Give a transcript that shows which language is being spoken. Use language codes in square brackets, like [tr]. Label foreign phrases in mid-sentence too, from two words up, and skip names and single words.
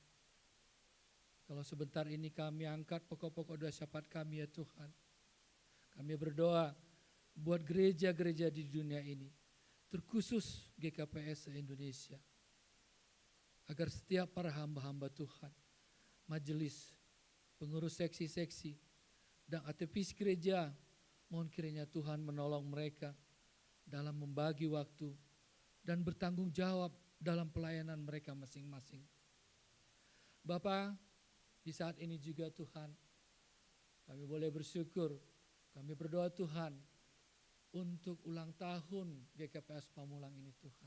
[id] Kalau sebentar ini kami angkat pokok-pokok doa syafaat kami ya Tuhan. Kami berdoa buat gereja-gereja di dunia ini, terkhusus GKPS se-Indonesia. Agar setiap para hamba-hamba Tuhan, majelis, pengurus seksi-seksi, dan aktivis gereja, mohon kiranya Tuhan menolong mereka dalam membagi waktu dan bertanggung jawab dalam pelayanan mereka masing-masing. Bapa, Di saat ini juga Tuhan, kami boleh bersyukur, kami berdoa Tuhan untuk ulang tahun GKPS Pamulang ini Tuhan.